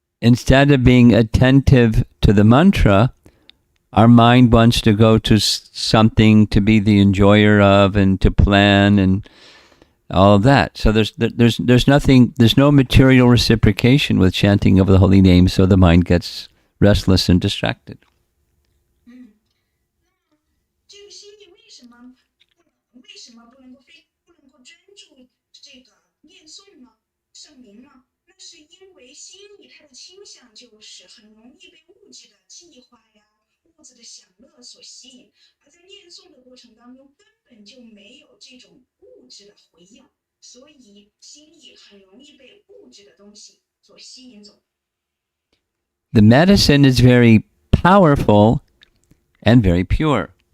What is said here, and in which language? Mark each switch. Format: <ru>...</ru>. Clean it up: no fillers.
<en>Instead of being attentive to the mantra, our mind wants to go to something to be the enjoyer of and to plan and all of that. So there's nothing, there's no material reciprocation with chanting of the holy name, so the mind gets restless and distracted.</en> <zh>这个心意为什么不能够专注这个念诵呢？圣名呢？那是因为心意它的倾向就是很容易被物质的计划呀、物质的享乐所吸引，而在念诵的过程当中根本就没有这种物质的回应，所以心意很容易被物质的东西所吸引走。</zh> <en>The medicine is very powerful and very pure.</en>